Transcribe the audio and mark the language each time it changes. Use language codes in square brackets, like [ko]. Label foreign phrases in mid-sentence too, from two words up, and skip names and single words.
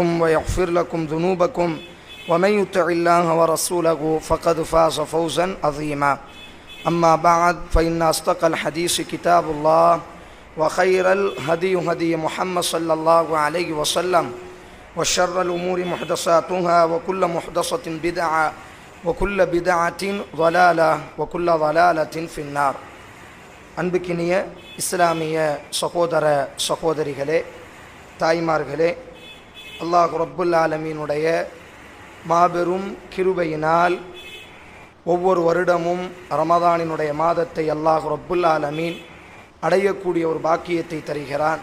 [ar] ويغفر لكم ذنوبكم ومن يطع الله ورسوله فقد فاز فوزا عظيما أما بعد فإن أصدق الحديث كتاب الله وخير الهدي هدي محمد صلى الله عليه وسلم وشر الأمور محدثاتها وكل محدثة بدعة وكل بدعة ضلالة وكل ضلالة في النار. [ta] அன்புக்கினிய இஸ்லாமிய சகோதர சகோதரிகளே, தாய்மார்களே, [ar] الله رب العالمين [ta] மாபெரும் கிருபையினால் ஒவ்வொரு வருடமும் ரமதானினுடைய மாதத்தை [ar] الله رب العالمين [ta] அடையக்கூடிய ஒரு பாக்கியத்தை தருகிறான்.